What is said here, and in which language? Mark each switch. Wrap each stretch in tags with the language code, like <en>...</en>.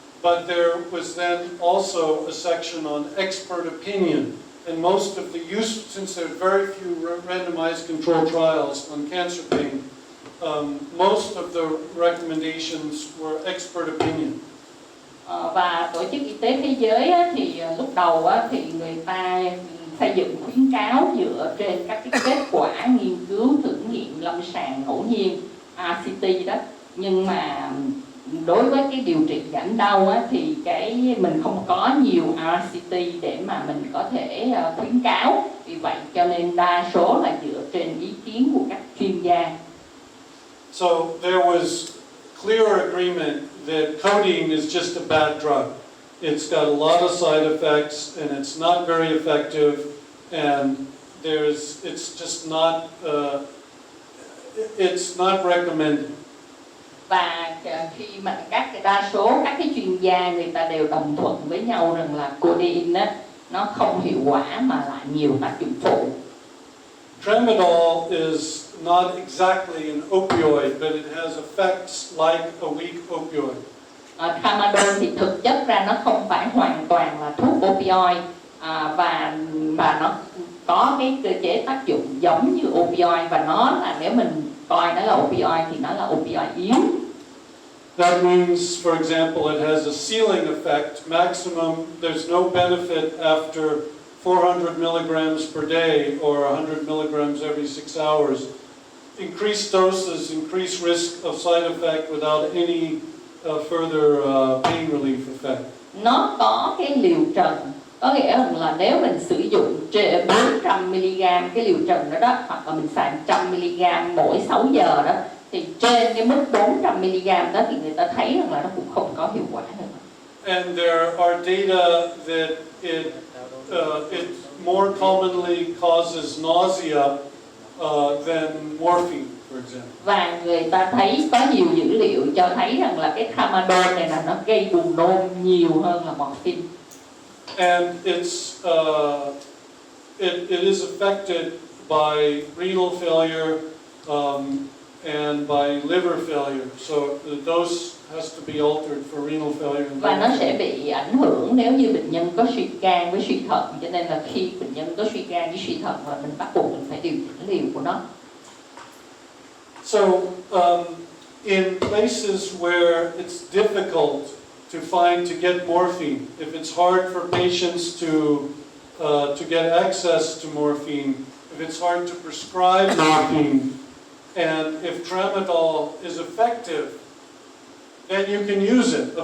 <en>But there was then also a section on expert opinion. And most of the use, since there are very few randomized controlled trials on cancer pain, most of the recommendations were expert opinion.</en> <vi>Và Tổ chức Y tế Thế giới á, thì lúc đầu á, thì người ta xây dựng khuyến cáo dựa trên các cái kết quả nghiên cứu thử nghiệm lâm sàng ngẫu nhiên RCT đó. Nhưng mà đối với cái điều trị giảm đau á, thì mình không có nhiều RCT để mà mình có thể khuyến cáo. Vì vậy cho nên đa số là dựa trên ý kiến của các chuyên gia.</vi> <en>So there was clear agreement that codeine is just a bad drug. It's got a lot of side effects and it's not very effective, and it's just not it's not recommended.</en> <vi>Và khi mà đa số các cái chuyên gia người ta đều đồng thuận với nhau rằng là codeine á, nó không hiệu quả mà lại nhiều tác dụng phụ.</vi> <en>Tramadol is not exactly an opioid, but it has effects like a weak opioid.</en> <vi>Tramadol thì thực chất ra nó không phải hoàn toàn là thuốc opioid, và nó có cái cơ chế tác dụng giống như opioid, và nó là, nếu mình coi nó là opioid thì nó là opioid yếu.</vi> <en>That means, for example, it has a ceiling effect. Maximum, there's no benefit after 400 milligrams per day or 100 milligrams every 6 hours. Increased doses increase risk of side effect without any further pain relief effect.</en> <vi>Nó có cái liều trần, có nghĩa là nếu mình sử dụng 400mg cái liều trần đó, hoặc là mình xài 100mg mỗi 6 giờ đó, thì trên cái mức 400mg đó thì người ta thấy rằng là nó cũng không có hiệu quả nữa.</vi> <en>And there are data that it more commonly causes nausea than morphine, for example.</en> <vi>Và người ta thấy có nhiều dữ liệu cho thấy rằng là cái tramadol này là nó gây buồn nôn nhiều hơn là morphine.</vi> <en>And it is affected by renal failure and by liver failure. So the dose has to be altered for renal failure.</en> <vi>Và nó sẽ bị ảnh hưởng nếu như bệnh nhân có suy gan với suy thận, cho nên là khi bệnh nhân có suy gan với suy thận là mình bắt buộc mình phải điều chỉnh liều của nó.</vi> <en>So in places where it's difficult to get morphine, if it's hard for patients to get access to morphine, if it's hard to prescribe morphine, and if tramadol is effective, then you can use it.</en>